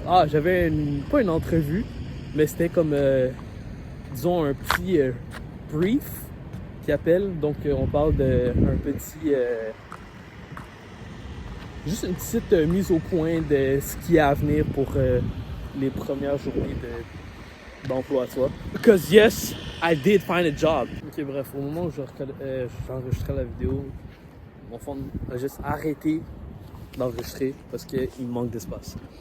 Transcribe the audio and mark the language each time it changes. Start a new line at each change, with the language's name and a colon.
French: Ah, j'avais pas une entrevue, mais c'était comme, disons, un petit brief qui appelle. Donc on parle d'un petit juste une petite mise au point de ce qui est à venir pour les premières journées d'emploi, tu vois.
English: Because yes, I did find a job.
French: Ok, bref, au moment où j'enregistrais la vidéo, mon fond a juste arrêté d'enregistrer parce qu'il manque d'espace.